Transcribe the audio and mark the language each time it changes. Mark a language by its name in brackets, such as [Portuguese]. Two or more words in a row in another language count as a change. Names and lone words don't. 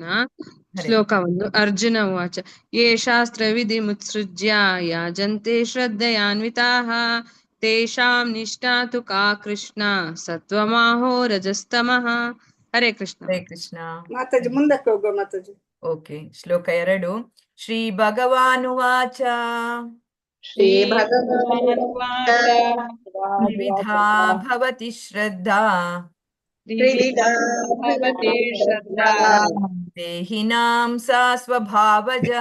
[Sanskrit] ಶ್ಲೋಕ 1 ಅರ್ಜುನ ಉವಾಚ ಯೇ ಶಾಸ್ತ್ರ ವಿಧಿಮುತ್ಸೃಜ್ಯ ಯಾಜಂತೆ ಶ್ರದ್ಧಯಾನ್ವಿತಾಃ ತೇಷಾಂ ನಿಷ್ಠಾ ತು ಕಾ ಕೃಷ್ಣ ಸತ್ವಮಾಹೋ ರಜಸ್ತಮಃ. ಹರೇ ಕೃಷ್ಣ. ಹರೇ ಕೃಷ್ಣ [Kannada] ಮಾತಾಜಿ ಮುಂದಕ್ಕೆ ಹೋಗುವ ಮಾತಾಜಿ. [Sanskrit] ಓಕೆ. ಶ್ಲೋಕ 2 ಶ್ರೀ ಭಗವಾನುವಾಚ ಶ್ರೀ ಭಗವಾನುವಾಚ ತ್ರಿವಿಧಾ ಭವತಿ ಶ್ರದ್ಧಾ ತ್ರಿವಿಧಾ ಭವತಿ ಶ್ರದ್ಧಾ ದೇಹಿನಾಂ ಸಾ ಸ್ವಭಾವಜಾ